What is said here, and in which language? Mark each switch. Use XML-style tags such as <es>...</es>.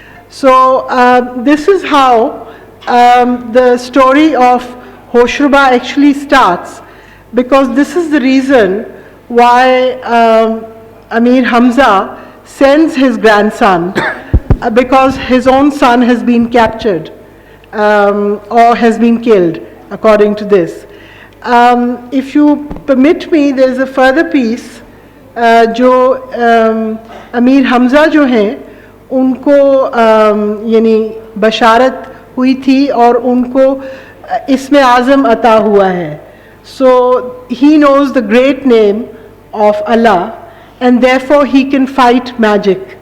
<en>So this is how the story of Hoshruba actually starts, because this is the reason why Amir Hamza sends his grandson, because his own son has been captured or has been killed, according to this. If you permit me, there is a further piece</en> <hi>जो अमीर हमज़ा जो हैं उनको यानी बशारत हुई थी और उनको इसमें आज़म अता हुआ है.</hi> <en>So he knows the great name of Allah and therefore he can fight magic.</en>